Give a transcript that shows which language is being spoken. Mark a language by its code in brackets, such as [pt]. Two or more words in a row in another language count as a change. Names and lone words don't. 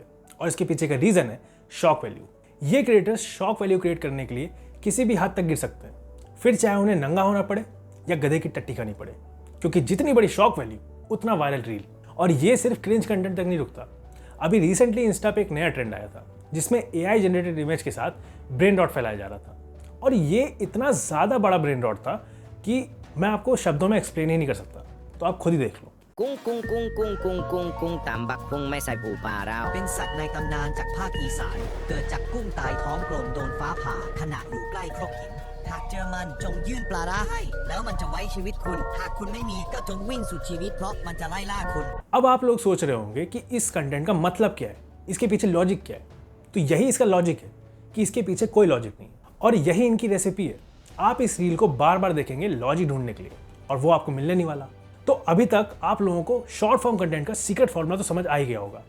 [hi] और इसके पीछे का रीजन है [en] shock value. [hi] ये [en] creators shock value create [hi] करने के लिए किसी भी हद तक गिर सकते हैं, फिर चाहे उन्हें नंगा होना पड़े या गधे की टट्टी खानी पड़े, क्योंकि जितनी बड़ी [en] shock value [hi] उतना [en] viral reel. [hi] और ये सिर्फ [en] cringe content [hi] तक नहीं रुकता। अभी रिसेंटली इंस्टा पे एक नया ट्रेंड आया था जिसमें [en] AI generated image [hi] के साथ [en] brain rot [hi] फैलाया जा रहा था। और ये इतना ज़्यादा बड़ा [en] brain rot [hi] था कि मैं आपको शब्दों में एक्सप्लेन ही नहीं कर सकता, तो आप खुद ही देख लो। [th] กุ้งกุ้งกุ้งกุ้งกุ้งกุ้งกุ้งตำบักหุ่งไม่ใส่ปูปลาเรา เป็นสัตว์ในตำนานจากภาคอีสานเกิดจากกุ้งตายท้องกลมโดนฟ้าผ่าขณะอยู่ใกล้ครกหินหากเจอมันจงยื่นปลาร้าให้แล้วมันจะไว้ชีวิตคุณหากคุณไม่มีก็จงวิ่งสุดชีวิตเพราะมันจะไล่ล่าคุณ [hi] अब आप लोग सोच रहे होंगे कि इस कंटेंट का मतलब क्या है, इसके पीछे लॉजिक क्या है। तो यही इसका लॉजिक है कि इसके पीछे कोई लॉजिक नहीं और यही इनकी रेसिपी है। आप इस रील को बार बार देखेंगे लॉजिक ढूंढने के लिए और वो आपको मिलने नहीं वाला। तो अभी तक आप लोगों को [en] short form content [hi] का [en] secret formula [hi] तो समझ आ ही गया होगा।